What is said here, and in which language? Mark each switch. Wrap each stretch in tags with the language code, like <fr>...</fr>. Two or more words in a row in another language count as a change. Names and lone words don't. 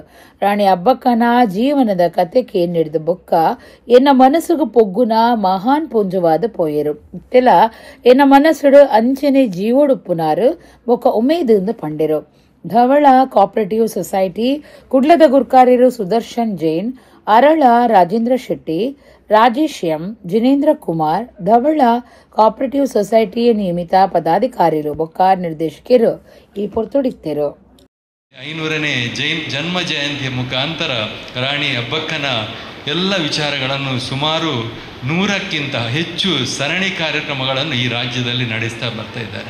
<tcy>ರಾಣಿ ಅಬ್ಬಕ್ಕನ ಜೀವನದ ಕತೆ ಕೇಳಿದ ಬೊಕ್ಕ ಎನ್ನ ಮನಸ್ಸುಗು ಪೊಗ್ಗುನ ಮಹಾನ್ ಪುಂಜವಾದ ಪೋಯರು ಇತ್ತೆಲ ಎನ್ನ ಮನಸ್ಸುಡು ಅಂಚನೆ ಜೀವೊಡುಪ್ಪುನಾರು ಬೊಕ್ಕ ಉಮೇದಿಂದ ಪಂಡೆರು. ಧವಳ ಕೋಆಪರೇಟಿವ್ ಸೊಸೈಟಿ ಕುಡ್ಲದ ಗುರ್ಕಾರ್ಯರು ಸುದರ್ಶನ್ ಜೈನ್, ಅರಳ ರಾಜೇಂದ್ರ ಶೆಟ್ಟಿ, ರಾಜೇಶ್ ಎಂ, ಜಿನೇಂದ್ರ ಕುಮಾರ್, ಧವಳ ಕೋಆಪರೇಟಿವ್ ಸೊಸೈಟಿಯ ನಿಯಮಿತ ಪದಾಧಿಕಾರಿಗಳು ಬೊಕ್ಕ ನಿರ್ದೇಶಕರು ಈ ಪೊರ್ತೊಡಿತ್ತರು.</tcy> <kn>500ನೇ ಜನ್ಮ ಜಯಂತಿಯ ಮುಖಾಂತರ ರಾಣಿ ಅಬ್ಬಕ್ಕನ ಎಲ್ಲ ವಿಚಾರಗಳನ್ನು ಸುಮಾರು 100ಕ್ಕಿಂತ ಹೆಚ್ಚು ಸರಣಿ ಕಾರ್ಯಕ್ರಮಗಳನ್ನು ಈ ರಾಜ್ಯದಲ್ಲಿ ನಡೆಸ್ತಾ ಬರ್ತಾ ಇದ್ದಾರೆ.</kn>